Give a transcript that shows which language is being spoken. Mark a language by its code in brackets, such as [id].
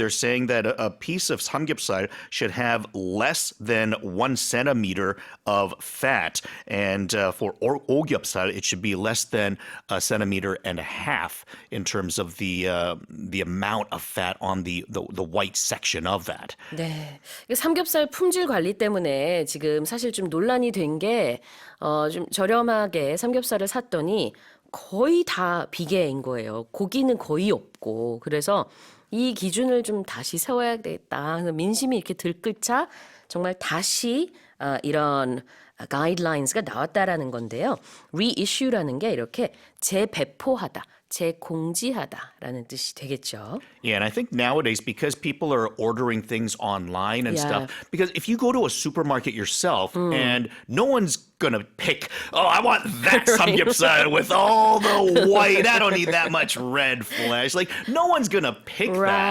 [en] They're saying that a piece of samgyeopsal should have less than 1 centimeter of fat, and for ogyeopsal, it should be less than 1.5 centimeters in terms of the amount of fat on the white section of that. [ko] 네, 삼겹살 품질 관리 때문에 지금 사실 좀 논란이 된 게 좀 저렴하게 삼겹살을 샀더니 거의 다 비계인 거예요. 고기는 거의 없고. 그래서 이 기준을 좀 다시 세워야 되겠다. 민심이 이렇게 들끓자 정말 다시 이런 가이드라인스가 나왔다라는 건데요. reissue라는 게 이렇게 재배포하다, 재공지하다라는 뜻이 되겠죠. [en] Yeah, and I think nowadays, because people are ordering things online and stuff, because if you go to a supermarket yourself and no one's gonna pick, I want that samgyeopsal with all the white, I don't need that much red flesh. Like, no one's gonna pick that.